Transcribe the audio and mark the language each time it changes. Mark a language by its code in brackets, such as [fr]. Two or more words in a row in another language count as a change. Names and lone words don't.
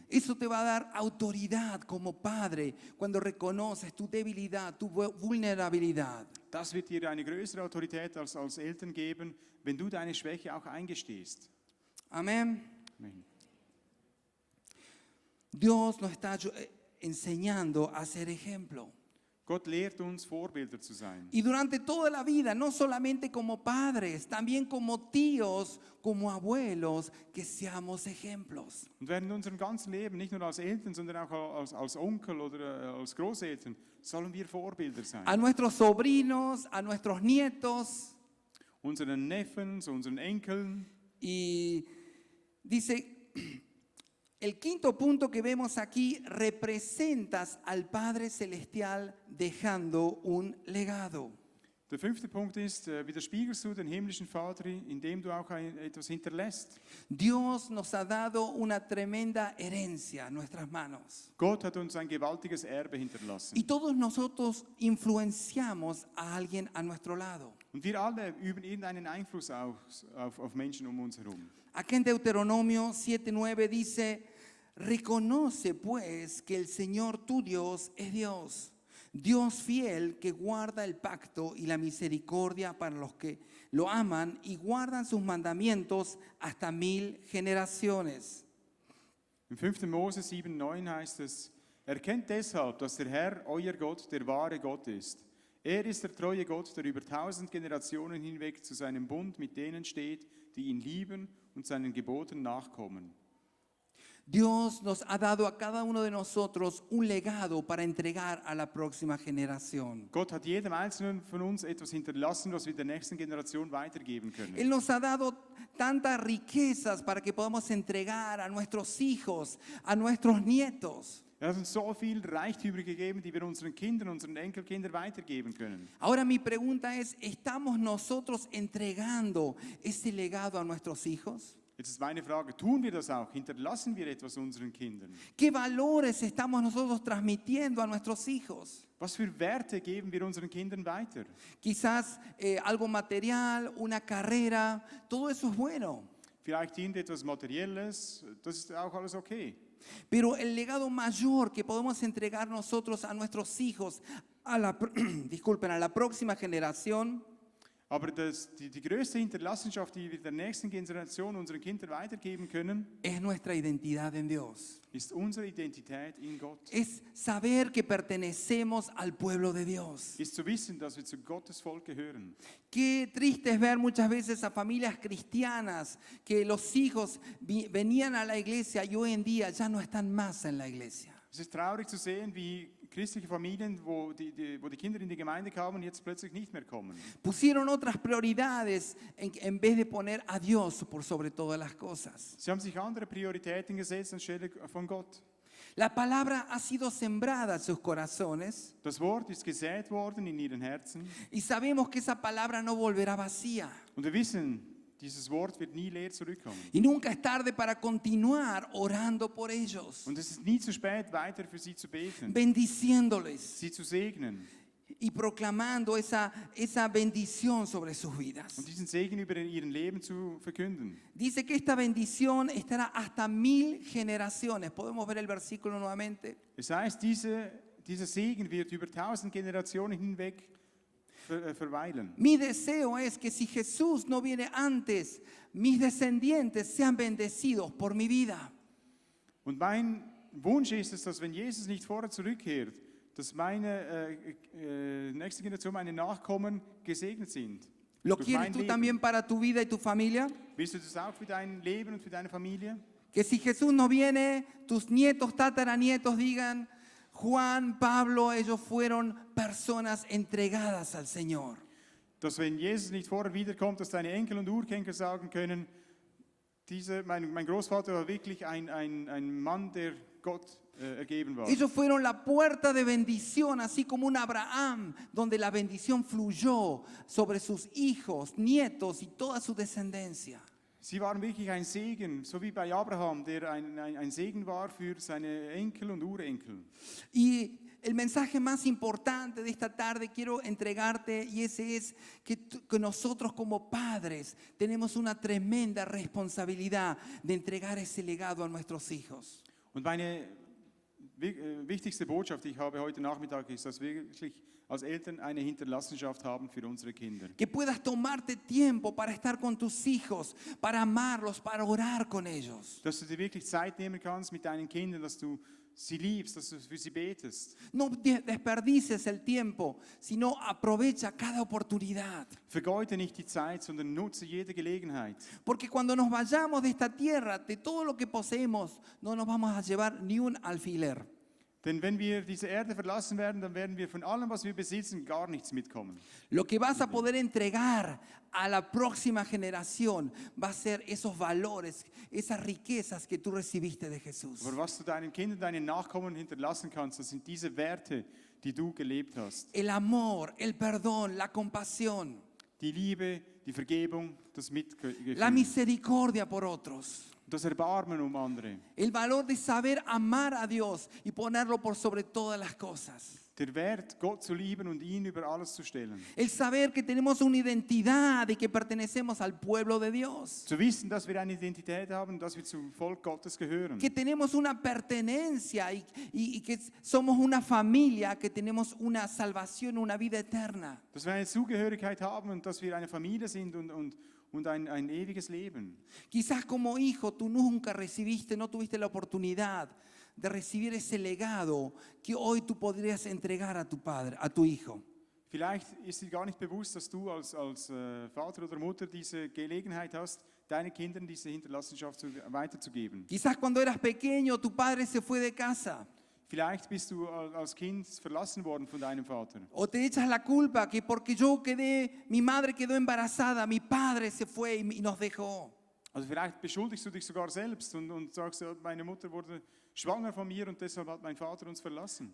[es] Eso te va a dar autoridad como padre cuando reconoces tu debilidad, tu vulnerabilidad. [de] Das wird dir eine größere Autorität als Eltern geben, wenn du deine Schwäche auch eingestehst. [es] Amén. [de] Amen. [es] Dios nos está enseñando a ser ejemplo. [de] Gott lehrt uns, Vorbilder zu sein. [es] Y durante toda la vida, no solamente como padres, también como tíos, como abuelos, que seamos ejemplos. [de] Und während unserem ganzen Leben, nicht nur als Eltern, sondern auch als Onkel oder als Großeltern, sollen wir Vorbilder sein. [es] A nuestros sobrinos, a nuestros nietos. [de] Unseren Neffen, unseren Enkeln. [es] Y dice, el quinto punto que vemos aquí, representas al Padre Celestial dejando un legado. [de] Der fünfte Punkt ist, widerspiegelst du den himmlischen Vater, indem du auch etwas hinterlässt. [es] Dios nos ha dado una tremenda herencia en nuestras manos. [de] Gott hat uns ein gewaltiges Erbe hinterlassen. [es] Y todos nosotros influenciamos a alguien a nuestro lado. [de] Und wir alle üben irgendeinen Einfluss auf Menschen um uns herum. [es] Aquí en Deuteronomio 7:9 dice, reconoce pues que el Señor tu Dios es Dios, Dios fiel que guarda el pacto y la misericordia para los que lo aman y guardan sus mandamientos hasta 1000 generaciones. [de] Im 5. Mose 7,9 heißt es, erkennt deshalb, dass der Herr, euer Gott, der wahre Gott ist. Er ist der treue Gott, der über 1000 Generationen hinweg zu seinem Bund mit denen steht, die ihn lieben und seinen Geboten nachkommen. [es] Dios nos ha dado a cada uno de nosotros un legado para entregar a la próxima generación. [de] Gott hat jedem Einzelnen von uns etwas hinterlassen, was wir der nächsten Generation weitergeben können. [es] Él nos ha dado tantas riquezas para que podamos entregar a nuestros hijos, a nuestros nietos. [de] Er hat uns so viel Reichtümer gegeben, die wir unseren Kindern, unseren Enkelkindern weitergeben können. [es] Ahora mi pregunta es, ¿estamos nosotros entregando ese legado a nuestros hijos? [de] Jetzt ist meine Frage, tun wir das auch? Hinterlassen wir etwas unseren Kindern? [es] ¿Qué valores estamos nosotros transmitiendo a nuestros hijos? [de] Was für Werte geben wir unseren Kindern weiter? [es] Quizás algo material, una carrera, todo eso es bueno. [de] Vielleicht irgendetwas Materielles, das ist auch alles okay. [es] Pero el legado mayor que podemos entregar nosotros a nuestros hijos, disculpen, a la próxima generación, [de] Aber die größte Hinterlassenschaft, die wir der nächsten Generation unseren Kindern weitergeben können, [es] es nuestra identidad en Dios. [de] ist unsere Identität in Gott. [es] Es saber que pertenecemos al pueblo de Dios. [de] Ist zu wissen, dass wir zu Gottes Volk gehören. [es] Qué triste es ver muchas veces a familias cristianas que los hijos venían a la iglesia y hoy en día ya no están más en la iglesia. [de] Es ist traurig zu sehen, wie christliche Familien, wo die Kinder in die Gemeinde kamen, jetzt plötzlich nicht mehr kommen. [es] Pusieron otras prioridades en vez de poner a Dios por sobre todas las cosas. [de] Sie haben sich andere Prioritäten gesetzt anstelle von Gott. [es] La palabra ha sido sembrada en sus corazones [de] Das Wort ist gesät worden in ihren Herzen. [es] y sabemos que esa palabra no volverá vacía. [de] Und wir wissen, dieses Wort wird nie leer zurückkommen. [es] Y nunca es tarde para continuar orando por ellos, [de] Und es ist nie zu spät, weiter für sie zu beten, [es] bendiciéndoles [de] sie zu segnen [es] y proclamando esa bendición sobre sus vidas. [de] und diesen Segen über ihren Leben zu verkünden. [es] Dice que esta bendición estará hasta 1000 generaciones. ¿Podemos ver el versículo nuevamente? [de] Es heißt, dieser Segen wird über 1000 Generationen hinweg verweilen. [es] Mi deseo es que si Jesús no viene antes, mis descendientes sean bendecidos por mi vida. [de] Und mein Wunsch ist es, dass wenn Jesus nicht vorher zurückkehrt, dass meine nächste Generation, meine Nachkommen gesegnet sind. [es] ¿Lo [de] Durch [es] quieres [de] mein [es] tú [de] Leben. [es] también para tu vida y tu familia? [de] Willst du das auch für dein Leben und für deine Familie? [es] Que si Jesús no viene, tus nietos, tataranietos digan, Juan, Pablo, ellos fueron personas entregadas al Señor. [de] Dass wenn Jesus nicht vorher wiederkommt, dass deine Enkel und Urenkel sagen können, mein Großvater war wirklich ein Mann, der Gott ergeben war. [es] Ellos fueron la puerta de bendición, así como un Abraham, donde la bendición fluyó sobre sus hijos, nietos y toda su descendencia. [de] Sie waren wirklich ein Segen, so wie bei Abraham, der ein Segen war für seine Enkel und Urenkel. [es] Y el mensaje más importante de esta tarde quiero entregarte, y ese es que nosotros como padres tenemos una tremenda responsabilidad de entregar ese legado a nuestros hijos. [de] Und meine wichtigste Botschaft, die ich habe heute Nachmittag, ist, dass wir wirklich als Eltern eine Hinterlassenschaft haben für unsere Kinder. [es] Que puedas tomarte tiempo para estar con tus hijos, para amarlos, para orar con ellos. [de] Dass du dir wirklich Zeit nehmen kannst mit deinen Kindern, dass du sie liebst, dass du für sie betest. [es] No desperdices el tiempo, sino aprovecha cada oportunidad. [de] Vergeude nicht die Zeit, sondern nutze jede Gelegenheit. [es] Porque cuando nos vayamos de esta tierra, de todo lo que poseemos, no nos vamos a llevar ni un alfiler. [de] Denn wenn wir diese Erde verlassen werden, dann werden wir von allem, was wir besitzen, gar nichts mitkommen. [es] Lo que vas a poder entregar a la próxima generación va a ser esos valores, esas riquezas que tú recibiste de Jesús. [de] Aber was du deinen Kindern, deinen Nachkommen hinterlassen kannst, das sind diese Werte, die du gelebt hast. [es] El amor, el perdón, la compasión, [de] Die Liebe, die Vergebung, das Mitgefühl, [es] la misericordia por otros. [de] das Erbarmen um andere. [es] El valor de saber amar a Dios y ponerlo por sobre todas las cosas. [de] Der Wert, Gott zu lieben und ihn über alles zu stellen. [es] El saber que tenemos una identidad y que pertenecemos al pueblo de Dios. [de] Zu wissen, dass wir eine Identität haben, dass wir zum Volk Gottes gehören. [es] Que tenemos una pertenencia y que somos una familia, que tenemos una salvación, una vida eterna. [de] Dass wir eine Zugehörigkeit haben und dass wir eine Familie sind und ein ewiges Leben. [es] Quizás como hijo tú nunca recibiste, no tuviste la oportunidad de recibir ese legado que hoy tú podrías entregar a tu padre, a tu hijo. [de] Vielleicht ist dir gar nicht bewusst, dass du als Vater oder Mutter diese Gelegenheit hast, deinen Kindern diese Hinterlassenschaft weiterzugeben. [es] Quizás cuando eras pequeño tu padre se fue de casa. [de] Vielleicht bist du als Kind verlassen worden von deinem Vater. [es] O te echas la culpa que porque mi madre quedó embarazada, mi padre se fue y nos dejó. [de] Also vielleicht beschuldigst du dich sogar selbst und sagst, meine Mutter wurde schwanger von mir und deshalb hat mein Vater uns verlassen.